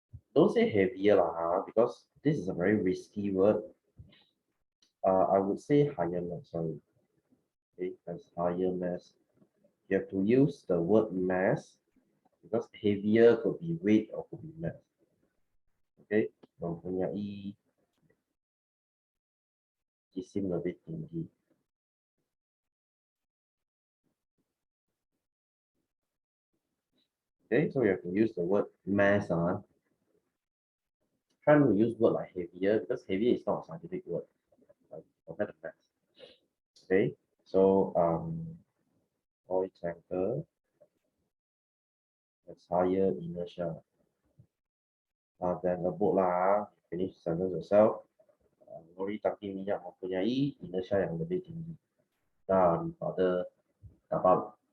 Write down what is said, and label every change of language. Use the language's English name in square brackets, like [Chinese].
[English] Don't say heavier lah, because this is a very risky word. I would say higher mass, sorry. Okay, as higher mass. You have to use the word mass because heavier could be weight or could be mass. [Malay] Okay, mempunyai jisim lebih tinggi. [English] Okay, so we have to use the word mass. Try to use word like heavier because heavier is not a scientific word. Compared to mass. Okay, so oil tanker has higher inertia than a boat lah. Finish the sentence yourself. [Malay] Lori tangki minyak mempunyai inertia yang lebih tinggi daripada kapal.